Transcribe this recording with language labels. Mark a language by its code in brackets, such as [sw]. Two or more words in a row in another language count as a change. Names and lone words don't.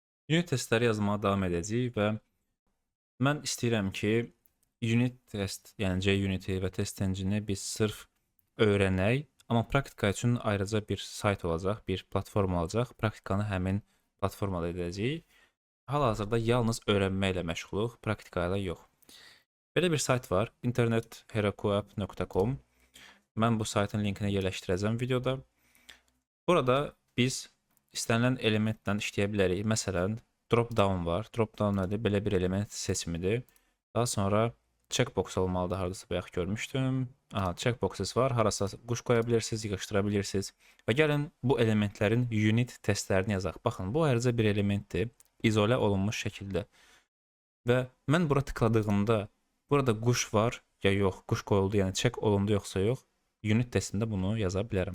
[az] Unit testləri yazmağa davam edəcəyik və mən istəyirəm ki, [en] unit test, [az] yəni JUnity və test engine-i biz sırf öyrənək, amma praktika üçün ayrıca bir sayt olacaq, bir platforma olacaq. Praktikanı həmin platformada edəcəyik. Hal-hazırda yalnız öyrənməklə məşğuluq, praktika ilə yox. Belə bir sayt var, internetherakuapp.com. Mən bu saytın linkini yerləşdirəcəm videoda. Burada biz istənilən elementlə işləyə bilərik. Məsələn, [en] drop down [az] var. [en] Drop down [az] nədir? Belə bir element seçimidir. Daha sonra checkbox olmalıdır. Hardasa bayaq görmüşdüm. Aha, checkboxes var. Harasa quş qoya bilirsiniz, yığışdıra bilirsiniz. Və gəlin bu elementlərin unit testlərini yazaq. Baxın, bu ayrıca bir elementdir. İzolə olunmuş şəkildə. Və mən bura tıkladığımda burada quş var ya yox, quş qoyuldu, yəni check olundu yoxsa yox, unit testində bunu yaza bilərəm.